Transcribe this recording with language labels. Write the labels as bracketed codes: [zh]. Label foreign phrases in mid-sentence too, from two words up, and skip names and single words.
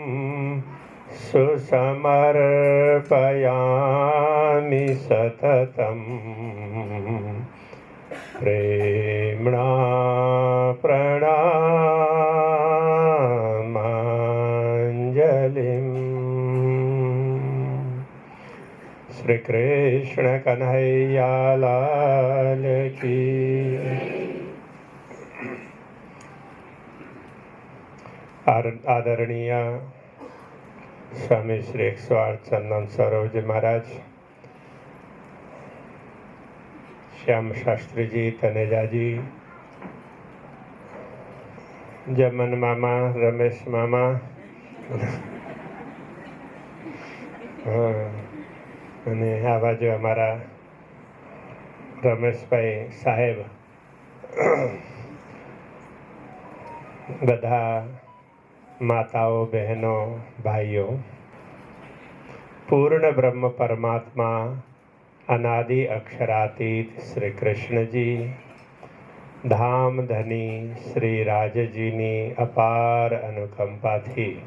[sa] सुसमर्पयामि सततं प्रेम्णा प्रणामाञ्जलिं। [hi] श्री कृष्ण कन्हैया लाल की। आदरणीय स्वामी श्री 108 चंदन सरोज महाराज, श्याम शास्त्री जी, तनेजा जी, जमन मामा, रमेश मामा, [gu] અને આ બાજુ અમારા રમેશભાઈ સાહેબ, બધા માતાઓ, બહેનો, ભાઈઓ, પૂર્ણ બ્રહ્મ પરમાત્મા અનાદિ અક્ષરાતીત શ્રી કૃષ્ણજી, ધામ ધની શ્રી રાજજીની અપાર અનુકંપાથી